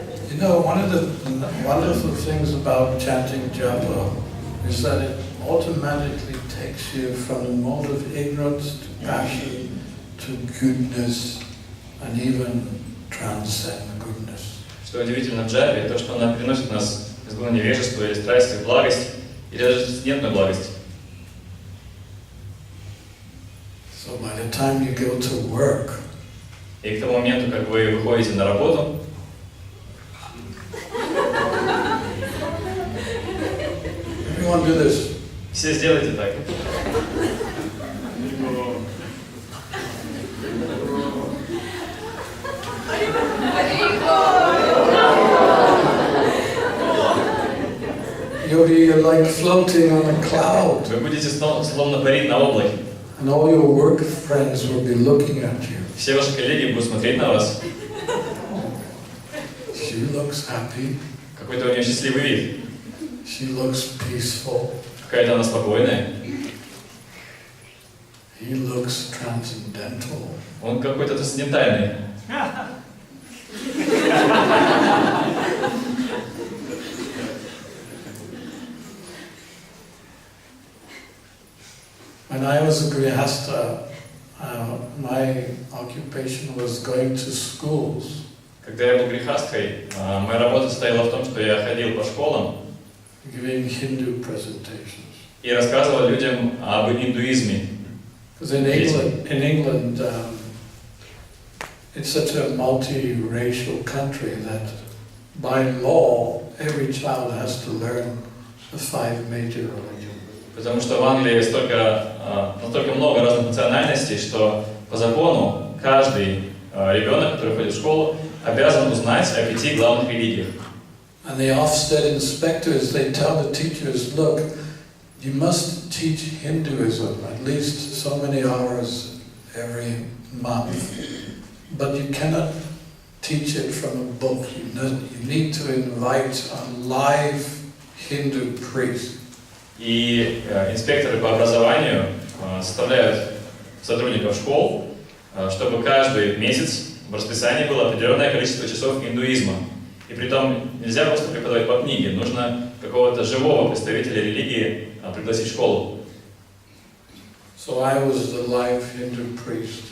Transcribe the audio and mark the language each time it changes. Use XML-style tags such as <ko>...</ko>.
<en>You know, one of the wonderful things about chanting japa is that it automatically takes you from the mode of ignorance to passion to goodness and even transcend goodness.</en> <ru>Что удивительно в джапе, то, что она переносит нас из глубины невежества или страсти в благость, или даже трансцендентную благость.</ru> <en>So by the time you go to work,</en> <ru>и к тому моменту, как вы выходите на работу,</ru> <en>everyone do this.</en> <ru>Все сделайте так.</ru> <en>You'll be like floating on a cloud.</en> <ru>Вы будете словно парить на облаке.</ru> <en>And all your work friends will be looking at you.</en> <ru>Все ваши коллеги будут смотреть на вас.</ru> <en>She looks happy.</en> <ru>Какой-то у нее счастливый вид.</ru> <en>She looks peaceful.</en> <ru>Какая-то она спокойная.</ru> <en>He looks transcendental.</en> <ru>Он какой-то трансцендентальный.</ru> <en>When I was a grihasta, my occupation was going to schools.</en> <ru>Когда я был грехасткой, моя работа состояла в том, что я ходил по школам</ru> <en>Giving Hindu presentations.</en> <ru>И рассказывал людям об индуизме.</ru> <en>Because in England, it's such a multi-racial country that by law every child has to learn the 5 major religions.</en> <ru>Потому что в Англии настолько много разных национальностей, что по закону каждый ребенок, который ходит в школу, обязан узнать о 5 главных религиях.</ru> <en>And the Ofsted inspectors, they tell the teachers, look, you must teach Hinduism at least so many hours every month, but you cannot teach it from a book. You need to invite a live Hindu priest.</en> <ru>И инспекторы по образованию составляют сотрудников школ, чтобы каждый месяц в расписании было определенное количество часов индуизма. И притом нельзя просто преподавать по книге, нужно какого-то живого представителя религии пригласить в школу.</ru> <en>So I was the live Hindu priest.</en>